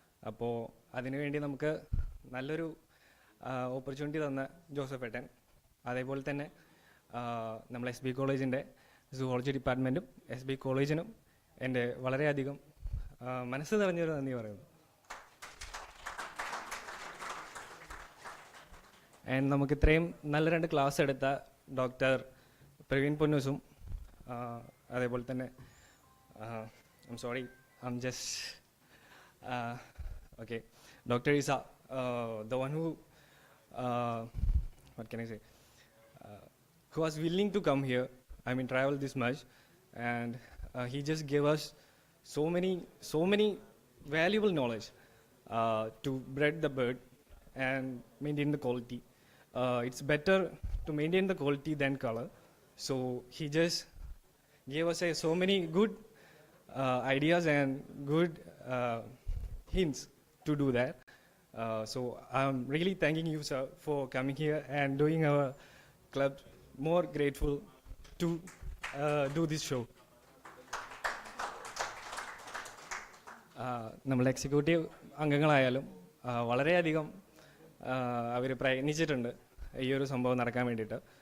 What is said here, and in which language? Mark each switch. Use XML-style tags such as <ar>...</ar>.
<ml>അപ്പോൾ അതിനുവേണ്ടി നമുക്ക് നല്ലൊരു ഓപ്പർച്യൂണിറ്റി തന്ന ജോസഫ് ഏട്ടൻ, അതേപോലെ തന്നെ നമ്മൾ SB കോളേജിൻ്റെ സുവോളജി ഡിപ്പാർട്ട്മെൻറ്റും SB കോളേജിനും എൻ്റെ വളരെയധികം മനസ്സ് നിറഞ്ഞൊരു നന്ദി പറയുന്നു. ആൻഡ് നമുക്ക് ഇത്രയും നല്ല 2 ക്ലാസ് എടുത്ത ഡോക്ടർ പ്രവീൺ പൊന്നൂസും അതേപോലെ തന്നെ</ml> <en>I'm sorry I'm just okay</en> <ml>doctor Isa,</ml> <en>the one who what can I say, who was willing to come here, I mean travel this much, and he just gave us so many valuable knowledge to breed the bird and maintain the quality. It's better to maintain the quality than color. So he just gave us so many good ideas and good hints to do that. So I'm really thanking you, sir, for coming here and doing our club more grateful to do this show.</en> <ml>നമ്മുടെ executive അംഗങ്ങളായാലും വളരെയധികം അവർ പ്രയത്നിച്ചിട്ടുണ്ട് ഈ ഒരു സംഭവം നടക്കാൻ വേണ്ടിയിട്ട്.</ml>